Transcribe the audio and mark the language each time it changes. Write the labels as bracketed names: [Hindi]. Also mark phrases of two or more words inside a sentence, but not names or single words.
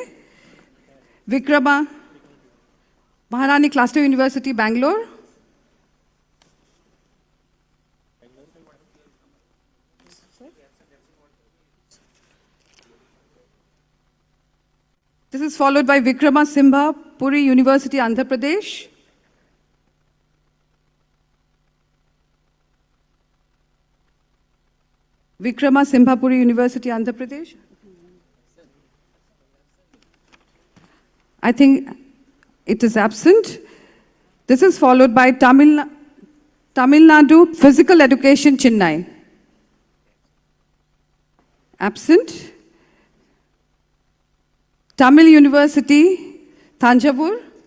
[English] Vikrama. Maharani Cluster University, Bangalore. This is followed by Vikrama Simha, Puri University, Andhra Pradesh. Vikrama Simha, Puri University, Andhra Pradesh. I think it is absent. This is followed by Tamil Nadu Physical Education, Chennai. Absent. Tamil University, Thanjavur.